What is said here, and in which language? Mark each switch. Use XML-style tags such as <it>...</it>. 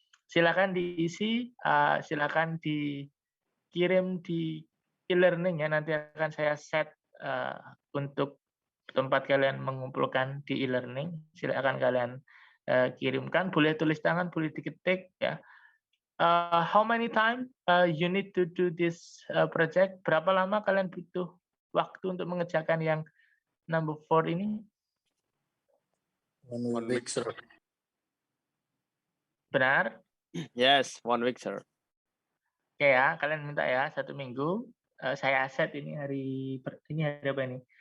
<id>Silakan diisi, silakan dikirim di e-learning ya. Nanti akan saya set untuk tempat kalian mengumpulkan di e-learning. Silakan kalian kirimkan, boleh tulis tangan, boleh diketik ya.</id> <en>How many time you need to do this project?</en> <id>Berapa lama kalian butuh waktu untuk mengerjakan yang number 4 ini?</id> <en>1 week, sir.</en> <id>Benar?</id> <en>Yes, 1 week, sir.</en> <id>Oke ya, kalian minta ya 1 minggu. Saya set ini hari apa ini?</id>